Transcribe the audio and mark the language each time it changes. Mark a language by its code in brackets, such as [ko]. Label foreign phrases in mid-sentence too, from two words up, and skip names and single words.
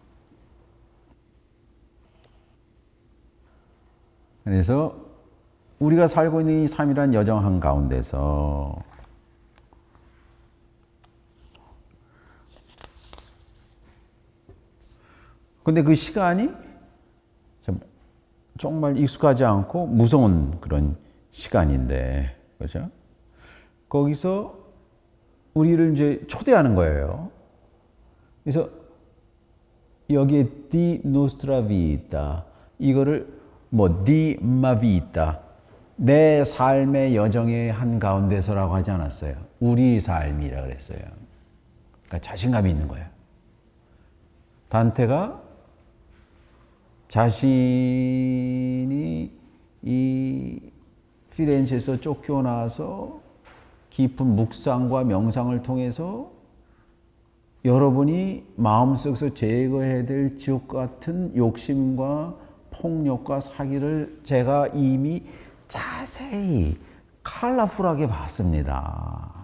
[ko] 그래서 우리가 살고 있는 이 삶이란 여정 한가운데서 근데 그 시간이 정말 익숙하지 않고 무서운 그런 시간인데, 그렇죠? 거기서 우리를 이제 초대하는 거예요. 그래서 여기에 [it] di nostra vita, [ko] 이거를 [it] di ma vita, [ko] 내 삶의 여정의 한가운데서라고 하지 않았어요. 우리 삶이라 그랬어요. 그러니까 자신감이 있는 거예요. 단테가 자신이 이 피렌체에서 쫓겨나서 깊은 묵상과 명상을 통해서 여러분이 마음속에서 제거해야 될 지옥 같은 욕심과 폭력과 사기를 제가 이미 자세히 컬러풀하게 봤습니다.